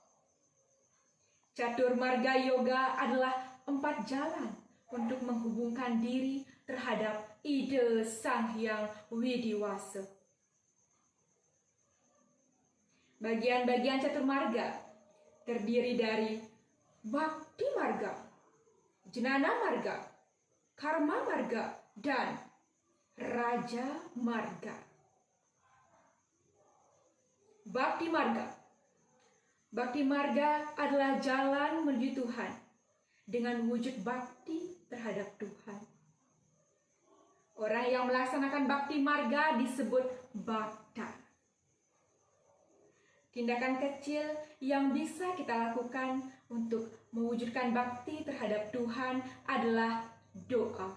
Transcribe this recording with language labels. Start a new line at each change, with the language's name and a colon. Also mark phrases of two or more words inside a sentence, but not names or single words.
Indonesian: Catur Marga Yoga adalah 4 jalan untuk menghubungkan diri terhadap Ide Sang Hyang Widiwasa. Bagian-bagian Catur Marga terdiri dari Bhakti Marga, Jnana Marga, Karma Marga, dan Raja Marga. Bhakti Marga. Bhakti Marga adalah jalan menuju Tuhan dengan wujud bakti terhadap Tuhan. Orang yang melaksanakan Bhakti Marga disebut Bhakta. Tindakan kecil yang bisa kita lakukan untuk mewujudkan bakti terhadap Tuhan adalah doa.